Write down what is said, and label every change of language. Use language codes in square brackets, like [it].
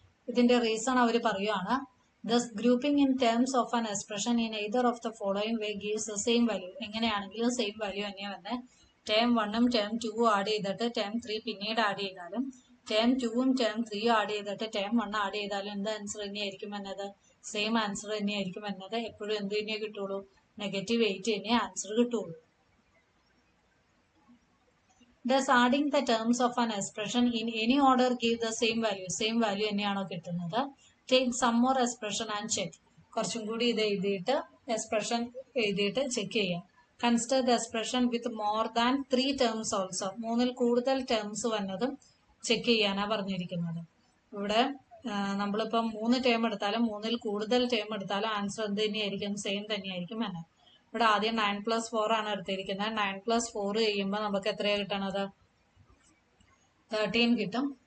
[ml] ഇതിന്റെ റീസൺ അവർ പറയുകയാണ്, [en] thus grouping in terms of an expression in either of the following way gives the same value. [ml] എങ്ങനെയാണെങ്കിലും same value തന്നെയാണ് വരുന്നത്. Term 1ഉം term 2ഉം add ചെയ്തിട്ട് term 3 പിന്നീട് add ചെയ്താലും, term 2ഉം term 3ഉം add ചെയ്തിട്ട് term 1 add ചെയ്താലും എന്ത് ആൻസർ തന്നെയായിരിക്കും വരുന്നത്, സെയിം ആൻസർ തന്നെയായിരിക്കും വരുന്നത്. എപ്പോഴും എന്ത് തന്നെയേ കിട്ടുള്ളൂ, -8 തന്നെ ആൻസർ കിട്ടുള്ളൂ. [en] Thus adding the terms of an expression in any order give the same value. [ml] Same value തന്നെയാണോ കിട്ടുന്നത്. [en] Take some more expression and check. [ml] കുറച്ചും കൂടി ഇത് എഴുതിയിട്ട് എക്സ്പ്രഷൻ എഴുതിയിട്ട് ചെക്ക് ചെയ്യാം. [en] Consider the expression with more than 3 terms also. [ml] 3ൽ കൂടുതൽ terms വന്നതും ചെക്ക് ചെയ്യാനാണ് പറഞ്ഞിരിക്കുന്നത്. ഇവിടെ നമ്മളിപ്പം 3 ടേം എടുത്താലും 3ൽ കൂടുതൽ ടേം എടുത്താലും ആൻസർ എന്ത് തന്നെയായിരിക്കും, സെയിം തന്നെയായിരിക്കും വന്നത്. ഇവിടെ ആദ്യം 9 + 4 ആണ് എടുത്തിരിക്കുന്നത്. 9 + 4 ചെയ്യുമ്പോൾ നമുക്ക് എത്രയാണ് കിട്ടണത്, 13 കിട്ടും.